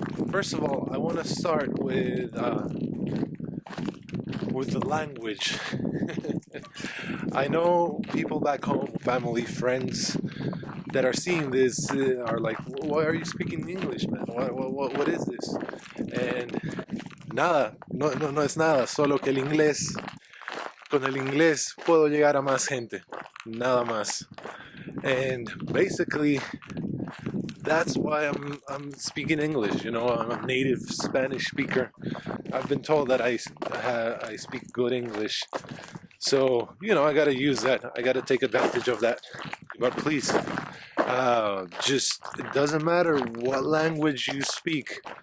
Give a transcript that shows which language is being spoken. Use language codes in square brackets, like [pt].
[en] First of all, I want to start with the language. I know people back home, family, friends that are seeing this are like, why are you speaking English, man? What is this? [es] And nada, no es nada, solo que el inglés, con el inglés puedo llegar a más gente, nada más. [en] And basically, that's why I'm speaking English. You know, I'm a native Spanish speaker. I've been told that I speak good English. So, you know, I gotta use that. I gotta take advantage of that. But please, just, it doesn't matter what language you speak.